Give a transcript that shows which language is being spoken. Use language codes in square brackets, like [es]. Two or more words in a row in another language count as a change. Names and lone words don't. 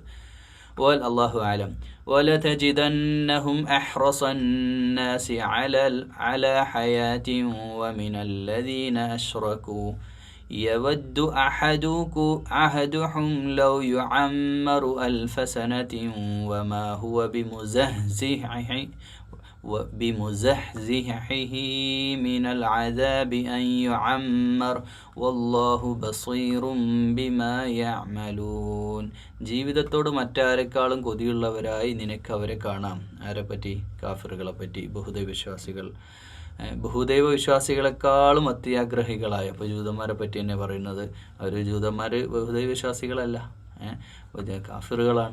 [ar] الله أعلم. ولتجدنهم أحرص الناس على حياة ومن الذين أشركوا يود أحدهم لو يعمر ألف سنة وما هو بمزحزحه من العذاب أن يعمر والله بصير بما يعملون. [ml] ജീവിതത്തോട് മറ്റാരെക്കാളും കൊതിയുള്ളവരായി നിനക്ക് അവരെ കാണാം. ആരെപ്പറ്റി? കാഫിറുകളെ പറ്റി, ബഹുദൈവ വിശ്വാസികളെക്കാളും അത്യാഗ്രഹികളായ. അപ്പോൾ ജൂതന്മാരെ പറ്റി തന്നെ പറയുന്നത്, അവർ ജൂതന്മാർ ബഹുദൈവ വിശ്വാസികളല്ല, കാഫിറുകളാണ്.